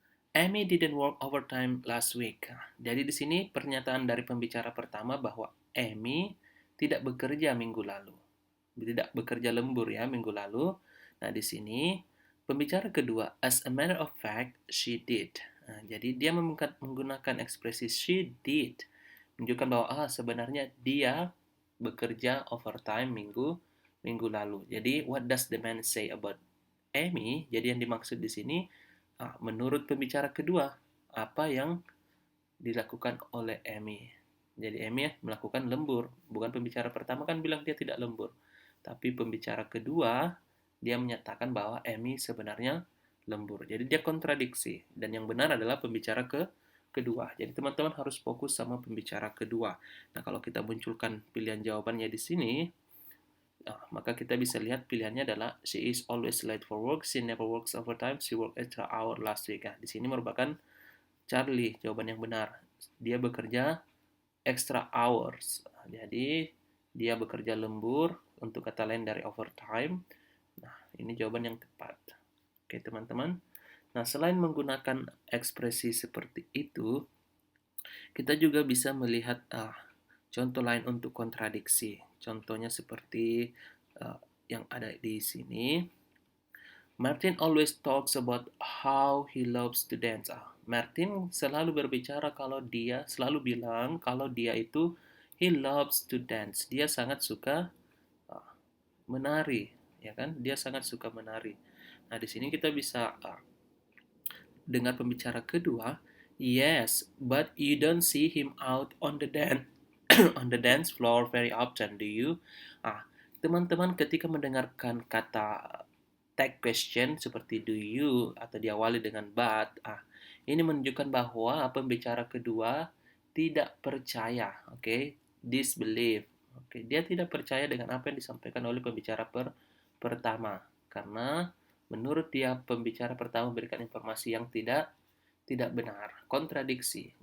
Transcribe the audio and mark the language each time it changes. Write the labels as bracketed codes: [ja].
[en] Amy didn't work overtime last week. [id] Jadi di sini pernyataan dari pembicara pertama bahwa Amy tidak bekerja minggu lalu. Tidak bekerja lembur ya minggu lalu. Nah, di sini pembicara kedua, [en] as a matter of fact, she did. [id] Nah, jadi dia menggunakan ekspresi [en] she did, [id] menunjukkan bahwa sebenarnya dia bekerja overtime minggu lalu. Jadi [en] what does the man say about Amy? [id] Jadi yang dimaksud di sini menurut pembicara kedua apa yang dilakukan oleh Amy. Jadi Amy melakukan lembur. Bukan pembicara pertama kan bilang dia tidak lembur. Tapi pembicara kedua dia menyatakan bahwa Amy sebenarnya lembur. Jadi dia kontradiksi. Dan yang benar adalah pembicara kedua. Jadi teman-teman harus fokus sama pembicara kedua. Nah, kalau kita munculkan pilihan jawabannya di sini, maka kita bisa lihat pilihannya adalah [en] she is always late for work, she never works overtime, she worked extra hour last week. [id] Nah, di sini merupakan Charlie jawaban yang benar. Dia bekerja extra hours. Jadi dia bekerja lembur, untuk kata lain dari overtime. Nah, ini jawaban yang tepat. Oke, teman-teman. Nah, selain menggunakan ekspresi seperti itu, kita juga bisa melihat contoh lain untuk kontradiksi. Contohnya seperti yang ada di sini. [en] Martin always talks about how he loves to dance. [id] Martin selalu berbicara selalu bilang kalau dia itu [en] he loves to dance. [id] Dia sangat suka menari, ya kan? Dia sangat suka menari. Nah, di sini kita bisa dengar pembicara kedua, [en] yes, but you don't see him out on the dance on the dance floor very often, do you? [id] Teman-teman ketika mendengarkan kata tag question seperti [en] do you [id] atau diawali dengan but, ini menunjukkan bahwa pembicara kedua tidak percaya, oke? Disbelief. Oke, dia tidak percaya dengan apa yang disampaikan oleh pembicara pertama karena menurut dia pembicara pertama memberikan informasi yang tidak benar, kontradiksi.